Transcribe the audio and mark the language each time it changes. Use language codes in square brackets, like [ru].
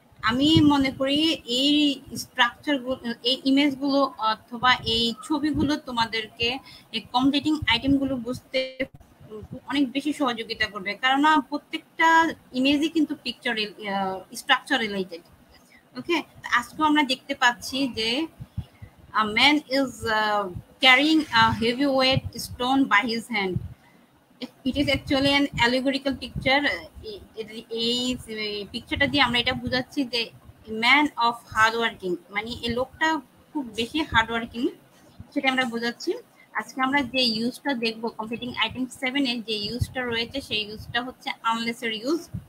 [bn] আমি মনে করি এই স্ট্রাকচারগুলো, এই ইমেজগুলো অথবা এই ছবিগুলো তোমাদেরকে এই কমপ্লিটিং আইটেমগুলো বুঝতে অনেক বেশি সহযোগিতা করবে, কারণ প্রত্যেকটা ইমেজই কিন্তু পিকচার স্ট্রাকচার রিলেটেড। ওকে, আজকেও আমরা দেখতে পাচ্ছি যে [en] a man is carrying a heavyweight stone by his hand. It is actually an allegorical picture. [bn] এই পিকচারটা দিয়ে আমরা এটা বোঝাচ্ছি যে ম্যান অফ হার্ড ওয়ার্কিং, মানে এই লোকটা খুব বেশি হার্ড ওয়ার্কিং, সেটা আমরা বোঝাচ্ছি। আজকে আমরা যে ইউজটা দেখবো কমপ্লিটিং আইটেম 7 এর যে ইউজটা রয়েছে, সেই ইউজটা হচ্ছে আনলেস এর ইউজ।